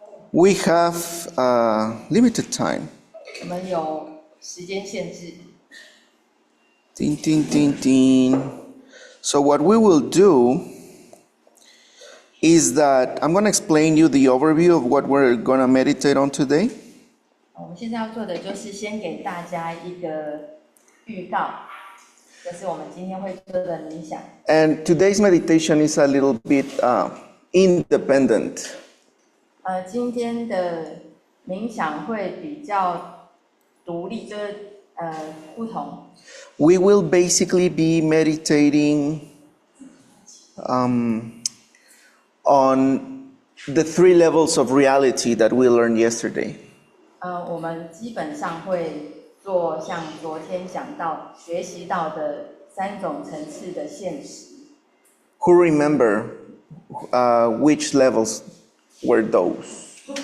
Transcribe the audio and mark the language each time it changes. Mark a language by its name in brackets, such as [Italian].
[English] We have limited time. [Chinese] 我们有时间限制。 Ding, ding, ding, ding. [English] So what we will do is that I'm going to explain you the overview of what we're going to meditate on today. [Chinese] 我们现在要做的就是先给大家一个预告，这是我们今天会做的冥想。 [English] And today's meditation is a little bit independent. [Chinese] 今天的冥想会比较独立，就是不同。 [English] We will basically be meditating on the 3 levels of reality that we learned yesterday. [Chinese] 我们基本上会做像昨天讲到、学习到的3种层次的现实。 [English] Who remember which levels were those?